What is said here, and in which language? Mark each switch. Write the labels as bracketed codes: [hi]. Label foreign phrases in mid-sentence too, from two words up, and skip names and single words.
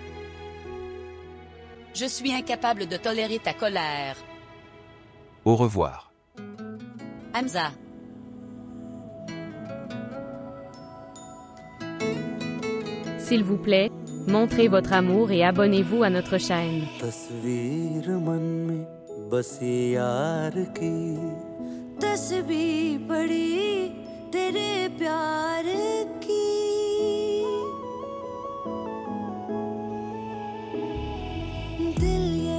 [fr] Je suis incapable de tolérer ta colère. Au revoir. Hamza. S'il vous plaît, montrez votre amour et abonnez-vous à notre chaîne. [hi] तस्वीर मन में बसी यार की तस्वीर पड़ी तेरे प्यार की दिल ये